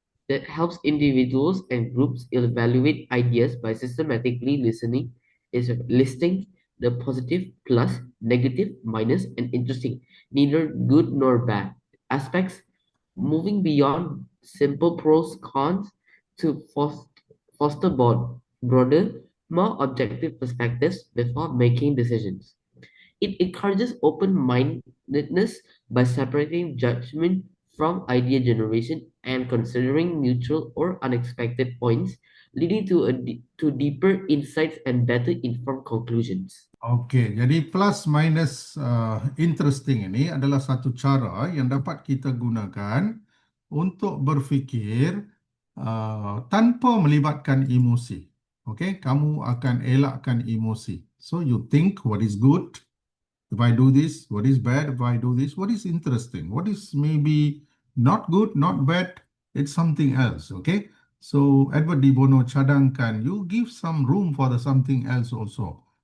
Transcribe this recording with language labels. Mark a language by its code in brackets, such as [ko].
[en] that helps individuals and groups evaluate ideas by systematically listing the positive, plus, negative, minus, and interesting, neither good nor bad aspects, moving beyond simple pros cons to foster broader, more objective perspectives before making decisions. It encourages open-mindedness by separating judgment from idea generation and considering neutral or unexpected points, leading to deeper insights and better informed conclusions. [ms] Okey, jadi plus minus interesting ini adalah satu cara yang dapat kita gunakan untuk berfikir tanpa melibatkan emosi. Okey, kamu akan elakkan emosi. [en] So you think what is good if I do this, what is bad if I do this, what is interesting, what is maybe not good, not bad, it's something else. Okay, so Edward de Bono [ms] cadangkan [en] you give some room for the something else also.